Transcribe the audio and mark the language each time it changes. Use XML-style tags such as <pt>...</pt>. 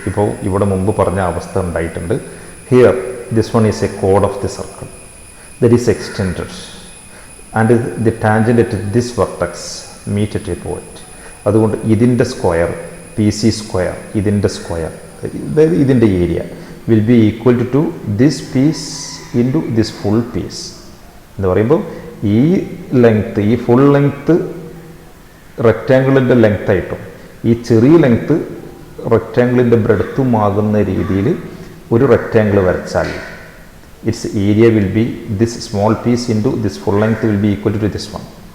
<ml>ഇപ്പോൾ ഇവിടെ മുമ്പ് പറഞ്ഞ അവസ്ഥ ഉണ്ടായിട്ടുണ്ട്.</ml> <en>Here this one is A code of the circle that is extended and the tangent at this vertex meet at a point.</en> <ml>അതുകൊണ്ട് ഇതിൻ്റെ സ്ക്വയർ PC സ്ക്വയർ, ഇതിൻ്റെ സ്ക്വയർ, അതായത് ഇതിൻ്റെ area</ml> <en>will be equal to this piece into this full piece</en> <ml>എന്ന് പറയുമ്പോൾ ഈ length, ഈ full length റെക്റ്റാങ്കിളിൻ്റെ ലെങ്ത്തായിട്ടും ഈ ചെറിയ ലെങ്ത്ത് റെക്റ്റാങ്കിളിൻ്റെ ബ്രെഡ്ത്തുമാകുന്ന രീതിയിൽ ഒരു റെക്റ്റാങ്കിൾ വരച്ചാൽ</ml> <en>its area will be this small piece into this full length will be equal to this one.</en>